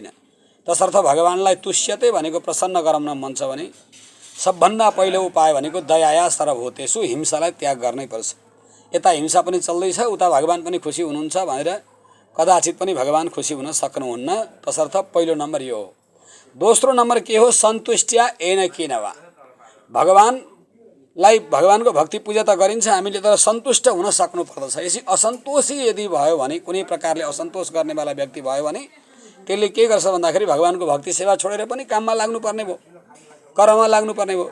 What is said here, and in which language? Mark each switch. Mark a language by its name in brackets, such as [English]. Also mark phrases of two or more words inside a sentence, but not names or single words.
[Nepali] तसर्थ भगवानलाई तुष्यते भनेको प्रसन्न गराउन मन छ भने सबभन्दा पहिलो उपाय भनेको [Sanskrit] दयाया सर्वभूतेषु, [Nepali] हिंसालाई त्याग गर्नै पर्छ। यता हिंसा पनि चल्दैछ, उता भगवान पनि खुसी हुनुहुन्छ भनेर कदाचित पनि भगवान खुसी हुन सक्नुहुन्न। तसर्थ पहिलो नम्बर यो हो। दोस्रो नम्बर के हो? [Sanskrit] सन्तुष्ट्या येन केन वा, [Nepali] भगवानको भक्ति पूजा त गरिन्छ हामीले, तर सन्तुष्ट हुन सक्नु पर्दछ। यसै असन्तोषी यदि भयो भने, कुनै प्रकारले असन्तोष गर्नेवाला व्यक्ति भयो भने त्यसले के गर्छ भन्दाखेरि भगवानको भक्ति सेवा छोडेर पनि काममा लाग्नुपर्ने भयो, कर्ममा लाग्नुपर्ने भयो।